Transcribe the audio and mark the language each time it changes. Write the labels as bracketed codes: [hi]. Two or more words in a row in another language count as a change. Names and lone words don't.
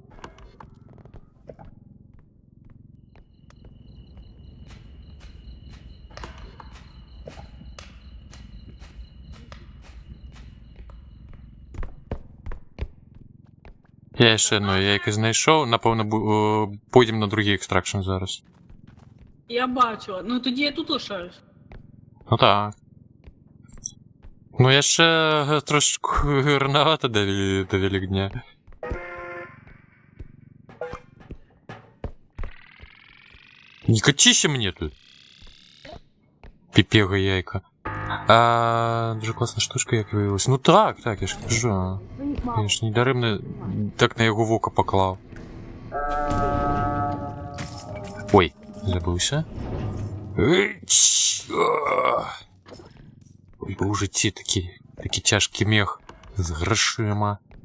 [be] Я яшчэ одно яйка знайшоў, напэўна, пойдзем на другі экстракшн зараз. [uk] Я бачила. Ну тоді я тут лишаюсь. Ну так. [be] Ну яшчэ трошечку ранавата да Великдня. Не каціся мне тут. Піпега яйка. [uk] Дуже класна штучка, як виявилось. Ну так, я ж кажу. Я ж недаремно так на його вока поклав. Ой, забувся. Ой, бо у житті такий тяжкий мех з грошима.